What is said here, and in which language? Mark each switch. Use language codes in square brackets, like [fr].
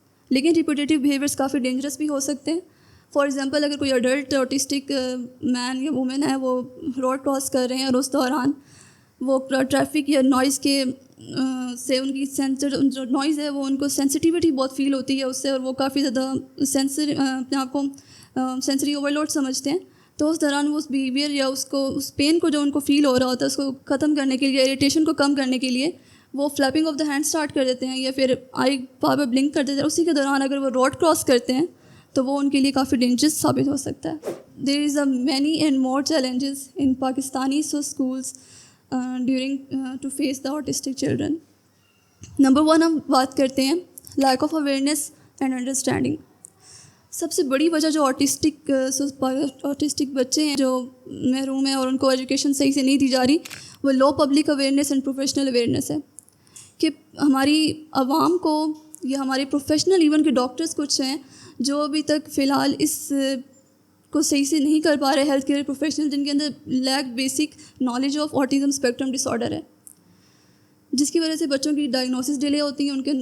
[ur] لیکن ریپیٹیٹیو بیہیویئرس کافی ڈینجرس بھی ہو سکتے ہیں. [en] for example [ur] اگر کوئی اڈلٹ آٹسٹک مین یا وومن ہے, وہ روڈ کراس کر رہے ہیں اور اس دوران وہ ٹریفک یا نوائز کے سے ان کی جو نوائز ہے وہ ان کو سینسٹیوٹی بہت فیل ہوتی ہے اس سے, اور وہ کافی زیادہ اپنے آپ کو سینسری اوور لوڈ سمجھتے ہیں. تو اس دوران وہ اس بیہیویئر یا اس پین کو جو ان کو فیل ہو رہا ہوتا ہے اس کو ختم کرنے کے لیے, اریٹیشن کو کم کرنے کے لیے وہ [en] flapping of the hand [ur] اسٹارٹ کر دیتے ہیں یا پھر آئی بار بار بلنک کر دیتے ہیں. اسی کے دوران اگر وہ روڈ کراس کرتے ہیں تو وہ ان کے لیے کافی ڈینجرس ثابت ہو سکتا ہے. [en] There is a many and more challenges in Pakistani schools during to face the autistic children. [ur] Number 1 ہم بات کرتے ہیں [en] Lack of awareness and understanding. [ur] سب سے بڑی وجہ جو آٹسٹک بچے ہیں جو محروم ہیں اور ان کو ایجوکیشن صحیح سے نہیں دی جا رہی, وہ [en] low public awareness and professional awareness [ur] ہے. کہ ہماری عوام کو یا ہمارے پروفیشنل ایون کے ڈاکٹرز کچھ ہیں جو ابھی تک فی الحال اس کو صحیح سے نہیں کر پا رہے, ہیلتھ کیئر پروفیشنل جن کے اندر [en] lack basic knowledge of autism spectrum disorder [ur] ہے, جس کی وجہ سے بچوں کی ڈائگنوسس ڈیلے ہوتی ہیں ان کے.